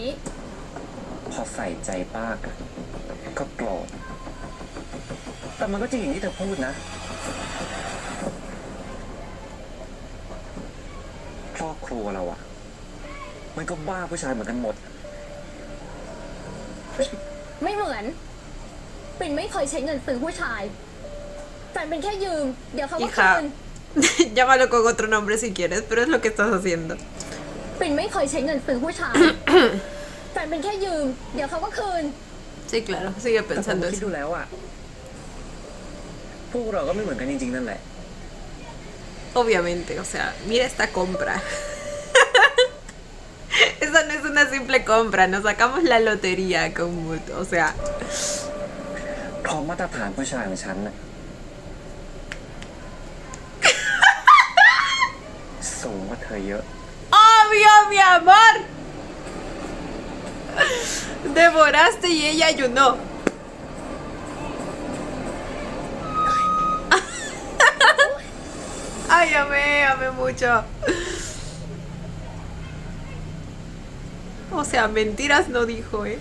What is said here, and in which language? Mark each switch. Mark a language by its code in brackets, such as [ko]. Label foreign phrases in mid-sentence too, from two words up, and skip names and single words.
[th] พอใส่ใจป้าก็โกรธแต่มันก็จริงอย่างที่เธอพูดนะ ครอบครัวเราอะมันก็บ้าผู้ชายเหมือนกันหมด ไม่เหมือน ปรินไม่เคยใช้เงินซื้อผู้ชายแฟนเป็นแค่ยืม เดี๋ยวเขาก็คื [es] Hija, [th] น [es] llámalo con otro nombre si quieres, pero es lo que estás haciendo. [th] ปรินไม่เคยใช้เงินซื้อผู้ชาย แฟนเป็นแค่ยืม เดี๋ยวเขาก็คืน [es] Sí, claro, sigue [th] แต่ผม [es] pensando [th] คิด [es] eso. [th] ดูแล้วอะพวกเราก็ไม่เหมือนกันจริงๆนั่นแหละ [es] Obviamente, o sea, mira esta compra. Esa no es una simple compra, nos sacamos la lotería con Muto, o sea, [th] เพราะมาตรฐานผู้ชายของฉันนะสูงกว่าเธอเยอะ [es] obvio, mi amor. Devoraste y ella ayunó. Ay, amé mucho. O sea, mentiras no dijo, ¿eh?